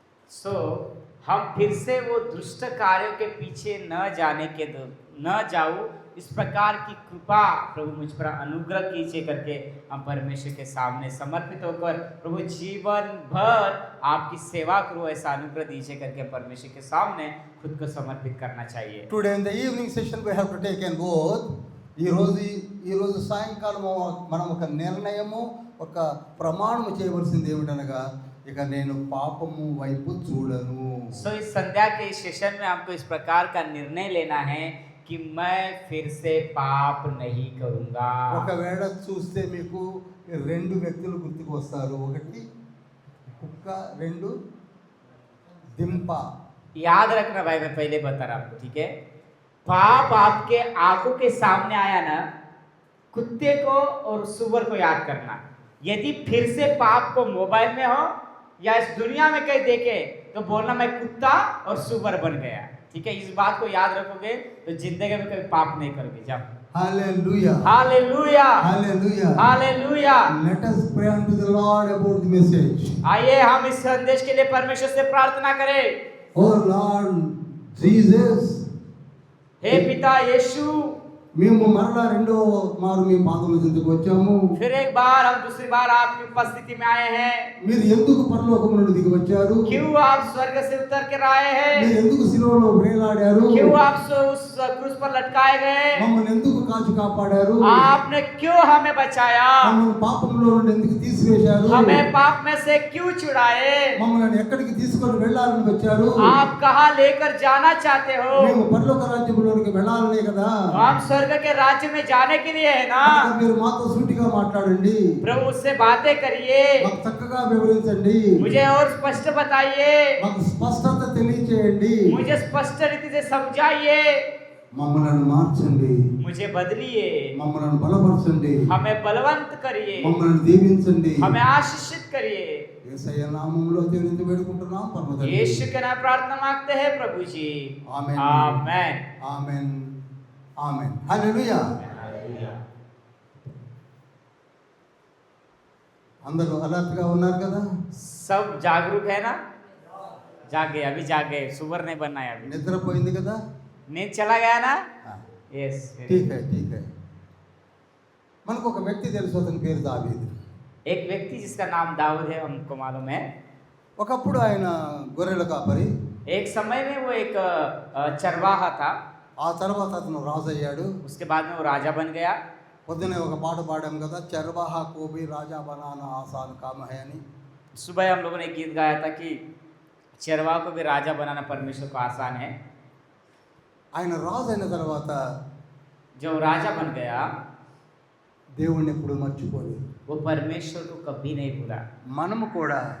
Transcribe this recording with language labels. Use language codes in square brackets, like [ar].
[hi] सो हम फिर से वो दुष्ट कार्यों के पीछे न जाऊं, इस प्रकार की कृपा प्रभु मुझ पर अनुग्रह कीजिए करके हम परमेश्वर के सामने समर्पित होकर प्रभु जीवन भर आपकी सेवा करो, ऐसा अनुग्रह दीजिए करके परमेश्वर के सामने खुद को समर्पित करना चाहिए। [en] Today in the evening session we have to take an oath. [te] ఈరోజు సాయంకాలం మనం ఒక నిర్ణయము, ఒక ప్రమాణము చేయవలసింది ఏమిటనగా, ఇక నేను పాపము వైపు చూడను. [hi] सो इस संध्या के इस सेशन में हमको इस प्रकार का निर्णय लेना है कि मैं फिर से पाप नहीं करूंगा। [te] ఒకవేళ చూస్తే మీకు రెండు వ్యక్తులు గుర్తుకు వస్తారు. ఒకటి కుక్క, రెండు దింప. [hi] याद रखना भाई, मैं पहले बता रहा आपको, ठीक है? पाप आपके आंखों के सामने आया ना, कुत्ते को और सुअर को याद करना। यदि फिर से पाप को मोबाइल में हो या इस दुनिया में कहीं देखे तो बोलना मैं कुत्ता और सुअर बन गया, ठीक है? इस बात को याद रखोगे तो जिंदगी में कभी पाप नहीं करोगे। जाओ। [te] హల్లెలూయా, [hi] hallelujah, [te] hallelujah. [hi] Hallelujah. [en] Let us pray unto the Lord about the message. [hi] आइए हम इस संदेश के लिए परमेश्वर से प्रार्थना करें। [en] Oh Lord Jesus, [hi] हे पिता यीशु, [te] మేము మరలా రెండో మారు మీ పాదముల చెంతకు వచ్చాము. [hi] फिर एक बार हम दूसरी बार आपकी उपस्थिति में आए हैं। [te] మీరు ఎందుకు పరలోకము నుండి దిగి వచ్చారు? [hi] क्यों आप स्वर्ग से उतर कर आए हैं? [te] మీరు ఎందుకు శిలువలో వేలాడారు? [hi] क्यों आप उस क्रूस पर लटकाए गए? [te] మమ్మల్ని ఎందుకు కాచి కాపాడారు? [hi] आपने क्यों हमें बचाया? [te] మమ్మల్ని పాపంలో నుండి ఎందుకు తీసివేశారు? [hi] हमें पाप में से क्यों छुड़ाए? [te] మమ్మల్ని ఎక్కడికి తీసుకొని వెళ్ళాలని వచ్చారు? [hi] आप कहाँ लेकर जाना चाहते हो? [te] మేము పరలోక రాజ్యంలోనికి వెళ్ళాలనే కదా. [hi] हम स्वर्ग के राज्य में जाने के लिए है ना। [te] కనుక మీరు మాతో సూటిగా మాట్లాడండి, [hi] प्रभु उससे बातें करिए, [te] మాకు చక్కగా వివరించండి, [hi] मुझे और स्पष्ट बताइए, [te] మాకు స్పష్టత తెలియచేయండి, [hi] मुझे स्पष्ट रीति से समझाइए, [te] మమ్మల్ని మార్చండి, [hi] मुझे बदलिए, [te] మమ్మల్ని బలపరచండి, [hi] हमें बलवंत करिए, [te] మమ్మల్ని దీవించండి. [hi] हमें आशीषित करिए। [te] యేసయ్య నామములో దేవునితో వేడుకుంటున్నాం పరమ తండ్రి. [hi] यीशु के नाम प्रार्थना मांगते हैं प्रभु जी, आमीन। आमीन। [te] ఆమేన్, ఆమేన్, హల్లెలూయా. అందరూ అలర్ట్ గా ఉన్నారు కదా? [hi] सब जागरूक है ना? जागे, अभी जागे, सुअर नहीं बनना है अभी। [te] నిద్రపోయింది కదా? [hi] नींद चला गया ना? ఆ, [en] Yes. [hi] ठीक है, ठीक है. [te] మనకు ఒక వ్యక్తి తెలుసు, అతని పేరు దావీదు. [hi] एक व्यक्ति जिसका नाम दाऊद है, हमको मालूम है। [te] ఒకప్పుడు ఆయన గొర్రెల కాపరి, [hi] एक समय में वो एक चरवाहा था। [te] ఆ తర్వాత అతను రాజు అయ్యాడు. [hi] उसके बाद में वो राजा बन गया। [te] పొద్దునే ఒక పాట పాడాం కదా, [hi] చర్వాహా కోబి రాజా బనానా ఆసాన్ కామ హై [te] అని. [hi] सुबह हम लोगों ने गीत गाया था कि चरवाहा को भी राजा बनाना परमेश्वर को आसान है। [te] ఆయన రాజు అయిన తర్వాత [hi] जब राजा बन गया [te] దేవుణ్ణి ఎప్పుడు మర్చిపోలేదు. [hi] वो परमेश्वर को कभी नहीं भूला। [te] మనము కూడా